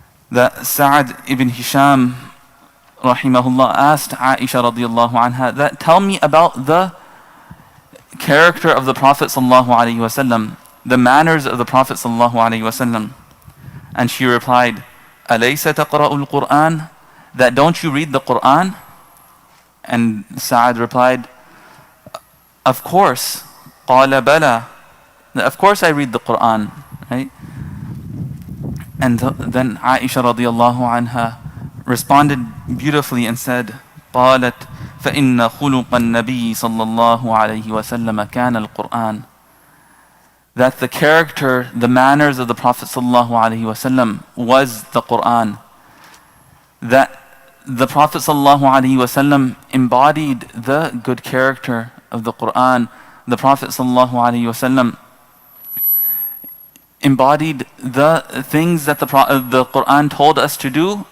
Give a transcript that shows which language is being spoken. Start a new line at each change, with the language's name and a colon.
English: That Sa'ad ibn Hisham rahimahullah asked Aisha radiallahu anha that, tell me about the character of the Prophet sallallahu alaihi wasallam, the manners of the Prophet sallallahu alaihi wasallam. And she replied,
Arabic: أليس تقرأ القرآن?
English: That don't you read the Quran? And Sa'ad replied, of course.
Arabic: قال بلى.
English: Of course I read the Quran, right? And then Aisha radiallahu anha responded beautifully and said,
Arabic: قالت فإن خلق النبي صلى الله عليه وسلم كان القرآن.
English: That the character, the manners of the Prophet sallallahu alaihi wasallam was the Quran. That the Prophet sallallahu alaihi wasallam embodied the good character of the Quran. The Prophet sallallahu alaihi wasallam embodied the things that the Quran told us to do.